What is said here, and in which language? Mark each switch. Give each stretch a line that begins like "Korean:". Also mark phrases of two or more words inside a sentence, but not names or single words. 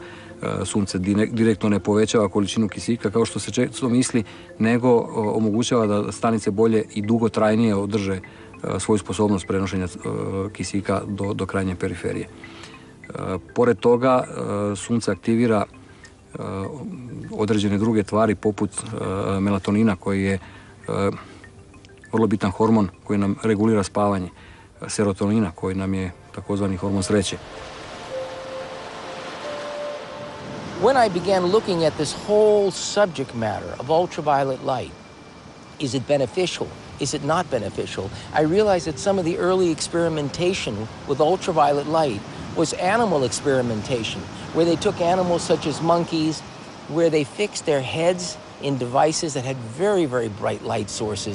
Croatian: Sunce direktno ne povećava količinu kisika kao što se često misli, nego omogućava da stanice bolje i dugotrajnije održe svoju sposobnost prenošenja kisika do krajnje periferije. Pored toga, sunce aktivira određene druge tvari poput melatonina koji je vrlo bitan hormon koji nam regulira spavanje, serotonina koji nam je takozvani hormon sreće.
English: When I began looking at this whole subject matter of ultraviolet light, is it beneficial? Is it not beneficial? I realized that some of the early experimentation with ultraviolet light was animal experimentation, where they took animals such as monkeys, where they fixed their heads in devices that had very, very bright light sources.